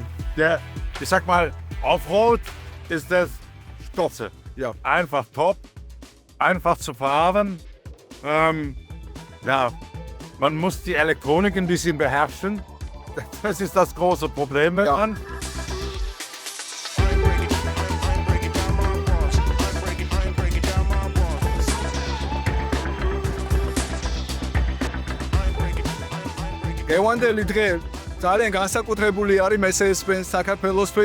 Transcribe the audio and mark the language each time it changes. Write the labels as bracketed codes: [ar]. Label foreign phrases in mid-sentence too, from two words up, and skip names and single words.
[de] Ich sag mal, Offroad ist das Stotze. Ja, einfach top, einfach zu fahren. Ja, man muss die Elektronik ein bisschen beherrschen. Das ist das große Problem daran. Ja. [ka] გევანდელი დღე ძალიან განსაკუთრებული არის Mercedes-Benz საქართველოსთვის.